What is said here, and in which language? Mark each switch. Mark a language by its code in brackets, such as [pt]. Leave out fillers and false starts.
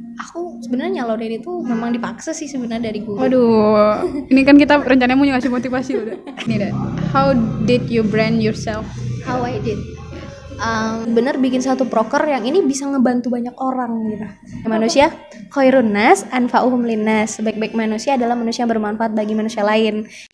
[id] Aku sebenarnya nyalonin itu memang dipaksa sih sebenarnya dari guru. Waduh, ini kan kita rencananya mau ngasih motivasi udah. Ini deh. [en] How did you brand yourself? How I did. [id] Bener bikin satu proker yang ini bisa ngebantu banyak orang gitu. Manusia [ar] khairun nas anfa'uhum linnas. [id] Sebaik-baik manusia adalah manusia yang bermanfaat bagi manusia lain.